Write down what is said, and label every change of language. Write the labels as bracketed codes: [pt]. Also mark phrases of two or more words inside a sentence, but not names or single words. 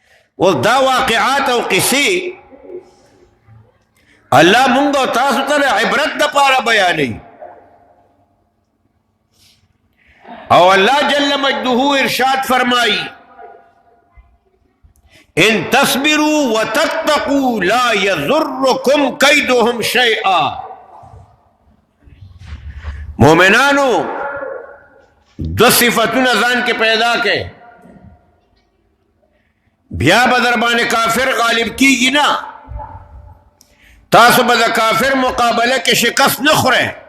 [ps] او دا واقعات او قصې الله مونږ او تاسو ته عبرت د پاره بیانوي. او اللہ جل مجدہ ارشاد فرمائی [ar] ان تصبروا وتتقوا لا يضركم كيدهم شيئا. [ps] مومنانو دو صفتونه ځان کې پیدا کړي، بیا به در باندې کافر غالب کیږي نه. تاسو به د کافر مقابله کې شکست نه خورئ.